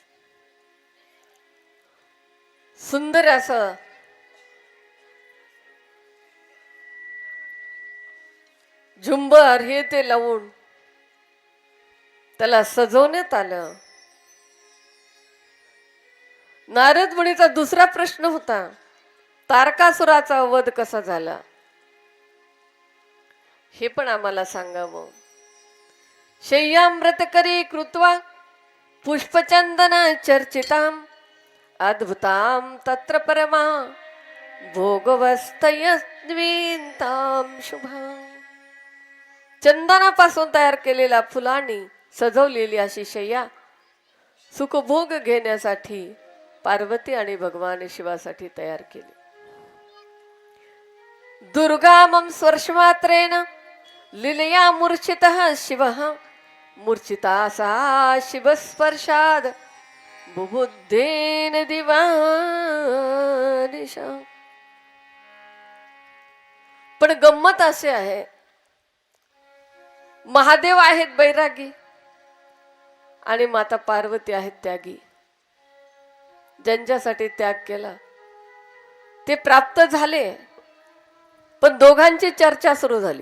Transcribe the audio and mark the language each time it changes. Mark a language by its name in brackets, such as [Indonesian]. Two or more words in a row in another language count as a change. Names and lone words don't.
[Marathi] सुंदर असं झुंबर हे ते लावून त्याला सजवण्यात आलं. नारद मुनीचा दुसरा प्रश्न होता, तारकासुराचा वध कसा झाला हे पण आम्हाला सांगावं. [Sanskrit] शय्यामृत करी कृत्वा पुष्पचंदन चर्चिताम अद्भुताम तत्र परमा भोगवस्तयद्विताम शुभाम. [Marathi] चंदनापासून तयार केलेल्या फुलांनी सजवलेली अशी शय्या सुखभोग घेण्यासाठी पार्वती आणि भगवान शिवासाठी तयार केली. [Sanskrit] दुर्गामं स्पर्शमात्रेण लीलया मूर्छितः शिवः मूर्छिता सा शिवस्पर्शाद बुबुद्धेन दिवानिशा. [Marathi] पण गंमत असे आहे, महादेव आहेत बैरागी आणि माता पार्वती आहेत त्यागी. ज्यांच्यासाठी त्याग केला ते प्राप्त झाले, पण दोघांची चर्चा सुरू झाली.